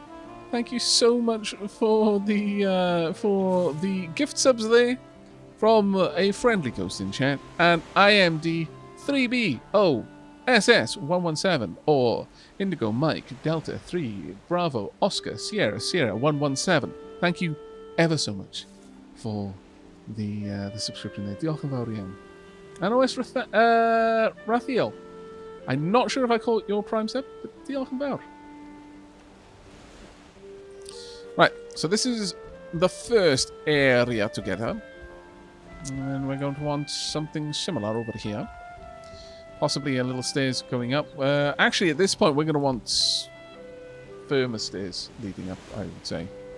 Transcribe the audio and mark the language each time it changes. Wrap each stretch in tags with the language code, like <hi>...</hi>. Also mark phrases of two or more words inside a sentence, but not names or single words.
<en>Thank you so much for the gift subs there from a friendly ghost in chat. And IMD 3B OSS 117 or Indigo Mike Delta 3 Bravo Oscar Sierra Sierra 117. Thank you ever so much for the subscription there.</en> <cy>Diolch yn fawr iawn. And OS Rathiel.</cy> <en>I'm not sure if I call it your prime sub, but</en> <cy>diolch yn fawr.</cy> <en>Right, so this is the first area to get her. And we're going to want something similar over here. Possibly a little stairs going up. Actually, at this point, we're going to want firmer stairs leading up, I would say.</en>